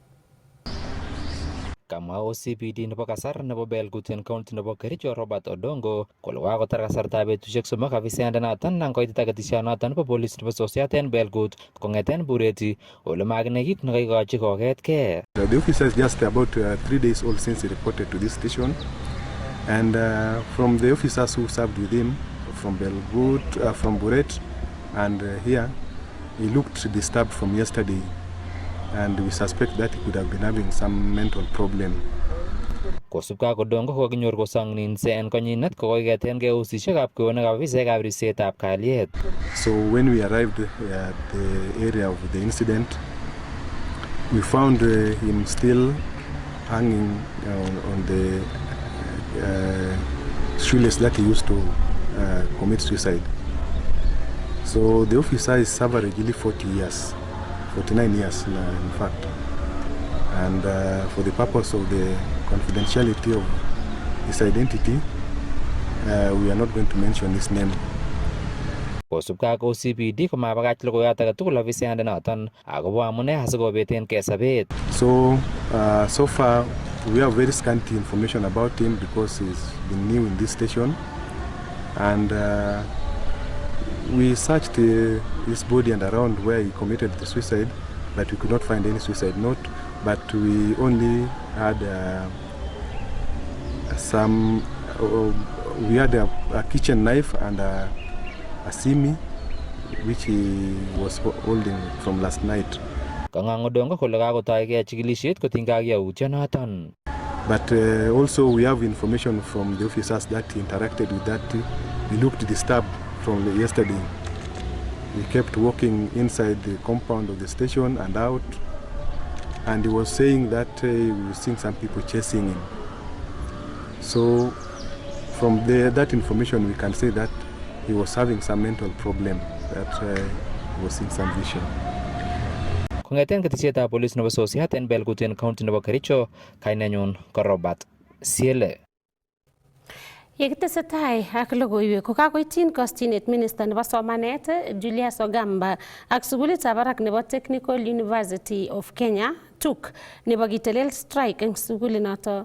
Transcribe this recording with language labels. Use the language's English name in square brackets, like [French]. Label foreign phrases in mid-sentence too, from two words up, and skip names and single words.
[Kalenjin] Kamwa OCPD nebo kasar nebo Belgut en county nebo Kericho Robert Odongo kole kakotar kasartab betusiek 3 afisayandenoton nang koitit ketesyonoton nebo polis nebo sosiat en Belgut kong'eten Bureti ole makinai kit nekaikochi koketkei. [English] The officer is just about 3 days old since he reported to this station, and from the officers who served with him from Belgut, from Buret and here, he looked disturbed from yesterday. And we suspect that he could have been having some mental problem. [Kalenjin] Kosubkei ak Odongo kokakinyor kosong'ninse en konyinet kokoiketengei ofisisiekab kweyonikab ofisaekab ripsetab kalyet. [English] So when we arrived at the area of the incident, we found him still hanging on the shoelace that he used to commit suicide. So the officer is averagely 49 years in fact, and for the purpose of the confidentiality of his identity, we are not going to mention his name. [Kalenjin] Kosubkei ak OCPD komabakach logoiyot age tugul ofisayandenoton akobo amune asikobetengei sobet. [English] So far we have very scanty information about him because he's been new in this station, and we searched his body and around where he committed the suicide, but we could not find any suicide note. But we only had we had a kitchen knife and a simi which he was holding from last night. [Kalenjin] Kang'ang Odongo kole kakotoigei chikilisiet kotinygei ak yautyonoton. [English] But also we have information from the officers that he interacted with that he looked disturbed from yesterday. He kept walking inside the compound of the station and out, and he was saying that he was seeing some people chasing him. So from that information we can say that he was having some mental problem, that he was seeing some vision. [Kalenjin] Kong'eten ketesietab polis nebo sosiat en Belgut en county nebo Kericho, kainenyun ko Robert Siele. Yekitesetai ak logoiwek kokakoityin kosyinet minister nebo somanet Julius Ogamba ak sukulitab barak nebo Technical University of Kenya TUK nebo kitelel strike eng sukulinoto.